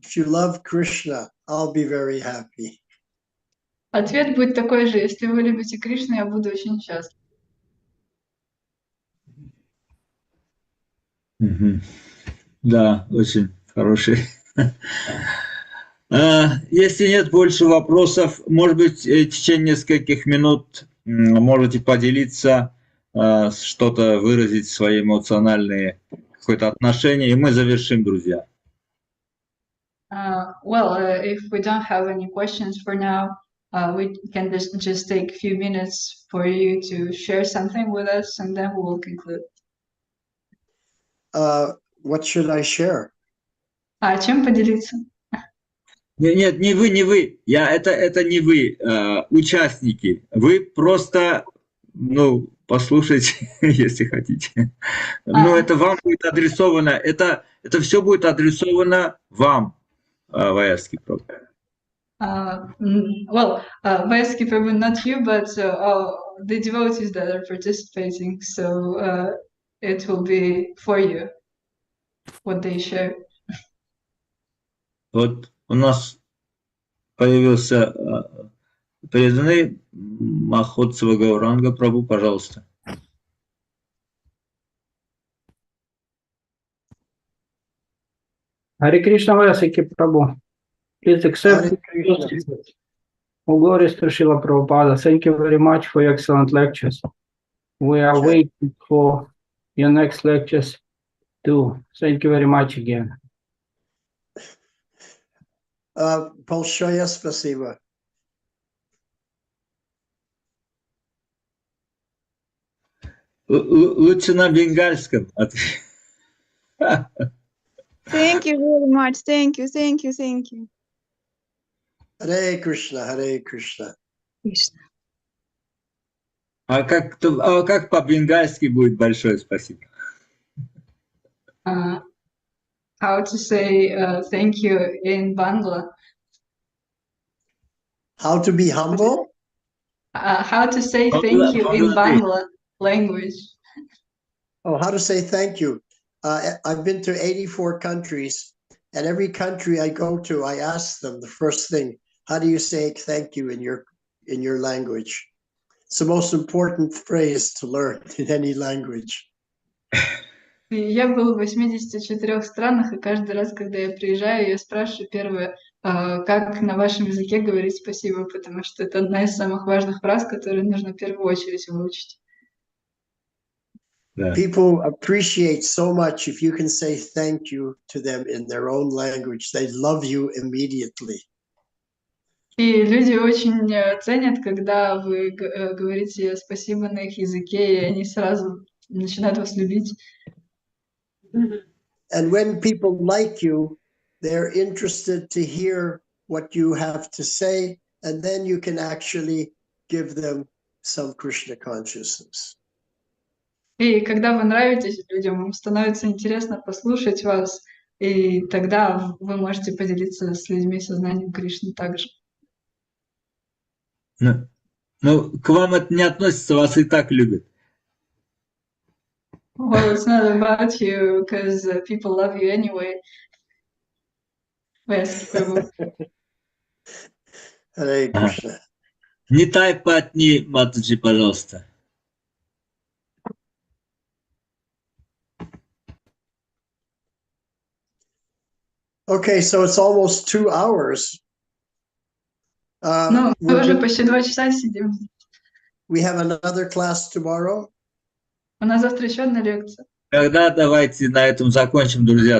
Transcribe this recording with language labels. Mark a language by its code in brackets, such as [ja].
[en] If you love Krishna, I'll be very happy. [ru] Ответ будет такой же: если вы любите Кришну, я буду очень счастлив. Да, очень хороший. Если нет больше вопросов, может быть, в течение нескольких минут можете поделиться, что-то выразить, свои эмоциональные какое-то отношение, и мы завершим, друзья. [en] If we don't have any questions for now, we can just take a few minutes for you to share something with us, and then we will conclude. What should I share? [ru] А чем поделиться? Нет, не вы. Это не вы, участники. Вы просто, послушайте, если хотите. Но это вам будет адресовано, это все будет адресовано вам, Ваяски Прабhu. [en] Vaiski Prabhu, not you, but the devotees that are participating. So it will be for you what they share. [ru] Вот у нас появился преданный Махотсава Гауранга Прабhu, пожалуйста. [en] Hare Krishna Vayasaki Prabhu. Please accept all glories to Srila Prabhupada. Thank you very much for your excellent lectures. We are waiting for your next lectures too. Thank you very much again. [ru] Большое спасибо. Лучше на бенгальском. [en] Thank you very much. Thank you. Hare Krishna, Hare Krishna. Krishna. [ru] А как по-бенгальски будет большое спасибо? [en] How to say thank you in Bangla? How to be humble? How to say thank you in Bangla language? Oh, how to say thank you. I've been to 84 countries, and every country I go to, I ask them the first thing, how do you say thank you in your language? It's the most important phrase to learn in any language. [ru] Я был в 84 странах, и каждый раз, когда я приезжаю, я спрашиваю первое, как на вашем языке говорить спасибо, потому что это одна из самых важных фраз, которые нужно в первую очередь выучить. [en] People appreciate so much if you can say thank you to them in their own language. They love you immediately. [ru] И люди очень ценят, когда вы говорите спасибо на их языке, и они сразу начинают вас любить. [en] And when people like you, they're interested to hear what you have to say, and then you can actually give them some Krishna consciousness. [ru] И когда вы нравитесь людям, им становится интересно послушать вас, и тогда вы можете поделиться с людьми сознанием Кришны также. Ну, к вам это не относится, вас и так любят. [en] Well, it's not about you, because people love you anyway. Hare Krishna. [ru] Нитай Патни Матаджи, пожалуйста. [en] Okay, so it's almost 2 hours. [ru] Ну, мы уже почти 2 часа сидим. [en] We have another class tomorrow. [ru] У нас завтра еще одна лекция. Тогда давайте на этом закончим, друзья.